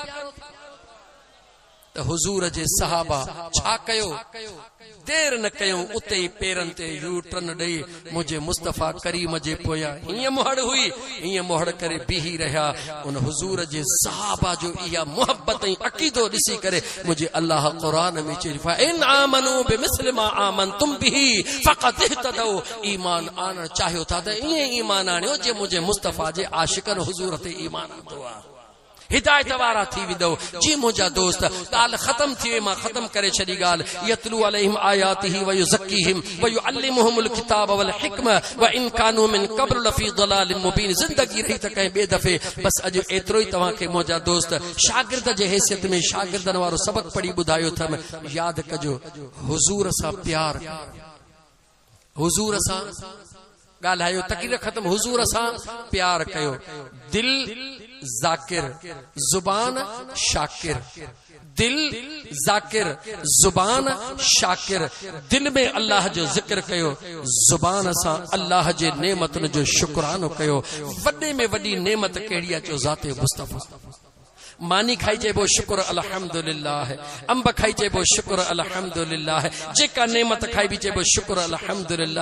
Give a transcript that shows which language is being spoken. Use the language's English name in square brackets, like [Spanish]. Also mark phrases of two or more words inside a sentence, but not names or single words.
[Sindhi] त हुजूर जे सहाबा छा कयो, देर न कयूं, उते ही पेरन ते [English] U turn [Sindhi] ॾेई मुझे मुस्तफा करीम जे पोया हीअं मुहड़ हुई, हीअं मुहड़ करे बीही रहिया। उन हुजूर जे सहाबा जो इहा मोहब्बत ऐं अक़ीदो ॾिसी करे मुझे अल्लाह कुरान में चई, [Arabic] إن آمنوا بمثل ما آمنتم به فقد اهتدوا. [Sindhi] ईमान आणण चाहियो था त ईअं ईमान आणियो जे मुझे मुस्तफा जे आशिकन हुजूर ते ईमान ईंदो आ, हिदायत वारा थी विदो। जी मुझा दोस्त ॻाल्हि ख़त्म थी वई, मां ख़त्म करे छॾी ॻाल्हि। [Arabic] يتلو عليهم آياته و يزكيهم و يعلمهم الكتاب و الحكمة و إن كانوا من قبل لفي ضلال مبين. [Sindhi] ज़िंदगी रही त कंहिं ॿिए दफ़े बस अॼु एतिरो ई तव्हां खे मुझा दोस्त शागिर्द जे हैसियत में शागिर्दनि वारो सबक़ पढ़ी ॿुधायो अथमि। यादि कजो, हुजूर सां प्यार, हुजूर सां ॻाल्हायो, तक़रीर ख़त्म। हुजूर सां प्यार कयो, दिल जाकिर जुबान शाकिर, दिल जाकिर जुबान शाकिर। दिल में अल्लाह जो जिक्र कयो, जुबान सां अल्लाह जे नेमतुन जो शुक्रानो कयो। वॾे में वॾी नेमत कहिड़ी आहे, चो ज़ाते मुस्तफ़ा। मानी खाई चइबो शुक्र अल्हम्दुलिल्लाह, अंब खाई चइबो शुक्र अल्हम्दुलिल्लाह, जेका नेमत खाई भी चइबो शुक्र अल्हम्दुलिल्लाह।